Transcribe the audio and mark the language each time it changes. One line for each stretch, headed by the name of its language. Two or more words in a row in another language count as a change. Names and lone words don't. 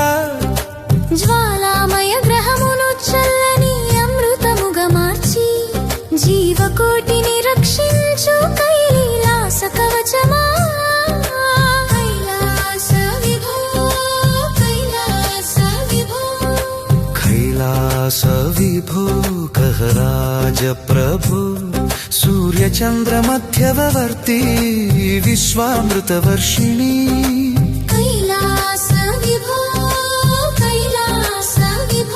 Telugu: జ్వాలామయ గ్రహమును చల్లని అమృతముగా మార్చి జీవకోటిని రక్షించు కైలాస కవచమా
Sanskrit: కైలాస విభో కైలాస విభో कैलास विभो गहराज प्रभो सूर्यचन्द्रमध्यवर्ती विश्वामृतवर्षिणी कैलास विभो कैलास विभो